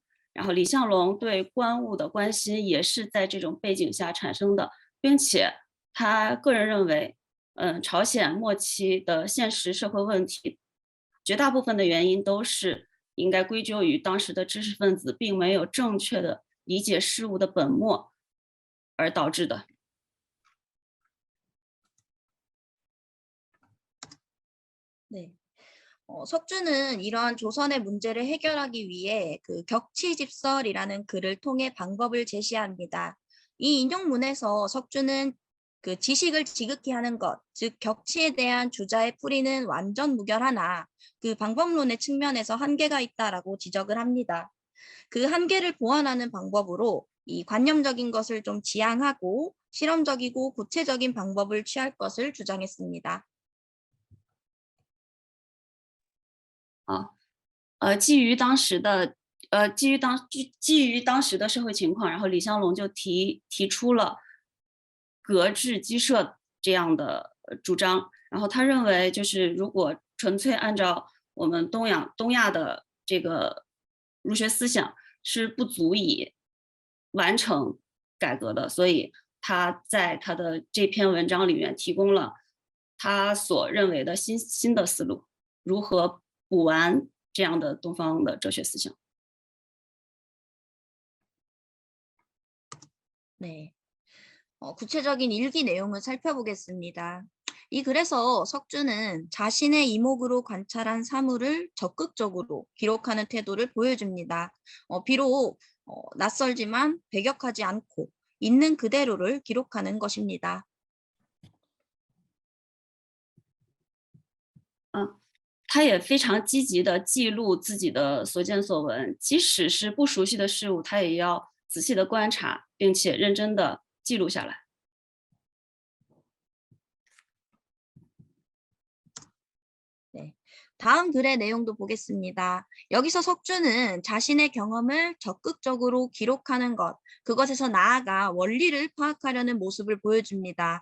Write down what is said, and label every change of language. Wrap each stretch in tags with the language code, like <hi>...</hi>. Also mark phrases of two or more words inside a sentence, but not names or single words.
<zh>然后李相龙对观物的关心也是在这种背景下产生的，并且他个人认为，朝鲜末期的现实社会问题，绝大部分的原因都是应该归咎于当时的知识分子并没有正确的理解事物的本末而导致的。</zh> <ko>네. 석주는 이러한 조선의 문제를 해결하기 위해 그 격치집설이라는 글을 통해 방법을 제시합니다. 이 인용문에서 석주는 그 지식을 지극히 하는 것, 즉 격치에 대한 주자의 풀이는 완전 무결하나 그 방법론의 측면에서 한계가 있다라고 지적을 합니다. 그 한계를 보완하는 방법으로 이 관념적인 것을 좀 지양하고 실험적이고 구체적인 방법을 취할 것을 주장했습니다.</ko> <zh>基于当时的社会情况，然后李相龙就提出了格致稽设这样的主张。然后他认为，就是如果纯粹按照我们东亚的这个儒学思想是不足以完成改革的，所以他在他的这篇文章里面提供了他所认为的新的思路，如何补完这样的东方的哲学思想。</zh> <ko>네. 구체적인 일기 내용을 살펴보겠습니다. 이 글에서 석주는 자신의 이목으로 관찰한 사물을 적극적으로 기록하는 태도를 보여줍니다. 비록 낯설지만 배격하지 않고 있는 그대로를 기록하는 것입니다.</ko> <zh>他也非常积极地记录自己的所见所闻，即使是不熟悉的事物，他也要仔细地观察，并且认真地记录下来。</zh> <ko>네. 다음 글의 내용도 보겠습니다. 여기서 석주는 자신의 경험을 적극적으로 기록하는 것, 그것에서 나아가 원리를 파악하려는 모습을 보여줍니다.</ko>